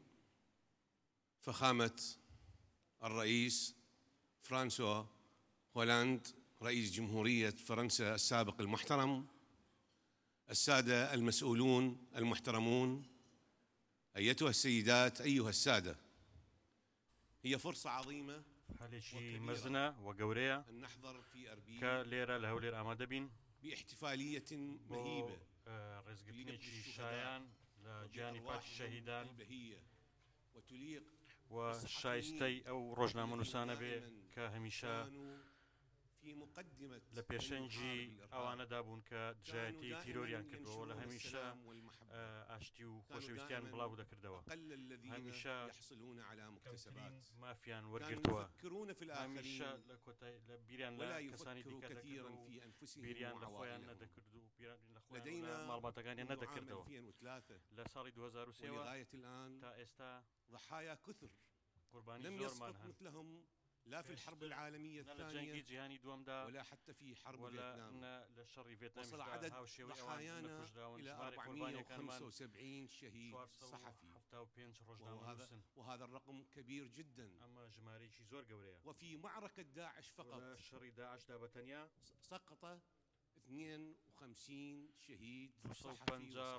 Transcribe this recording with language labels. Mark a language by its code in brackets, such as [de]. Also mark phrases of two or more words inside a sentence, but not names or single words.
[ar] فخامة الرئيس فرانسوا هولاند رئيس جمهورية فرنسا السابق المحترم، السادة المسؤولون المحترمون، أيتها السيدات أيها السادة، هي فرصة عظيمة أن نحضر في أربيل باحتفالية مهيبة جانبات الشهيدان [ckb] وشایستەی ئەو ڕۆژنامەنووسانە بێ کە هەمیشە لە پێشەنجی ئەوانەدا بوون کە دژایەتی تیرۆریان کردەوە لە هەمیشە ئاشتی و خۆشەویستیان بڵاو دەکردەوە، هەمیشە مافیان وەرگرتووە، هەمیشە لە بیریان لە کەسانی دیکە دەکرد و بیریان لە خۆیان نەدەکرد و ماڵباتەکانیان نەدەکردەوە لە ساڵی 2003 تا ئێستا [ar] ضحايا كثر [ckb] قوربانی [ar] لم [ckb] زۆرمان [ar] يسقط [ckb] هەن [ar] مثلهم لا في الحرب العالمية الثانية ولا حتى في حرب فيتنام. ولا وصل عدد ضحايانا إلى 475 شهيد صحفي وهذا الرقم كبير جدا. وفي معركة داعش فقط سقط 52 شهيد صحفي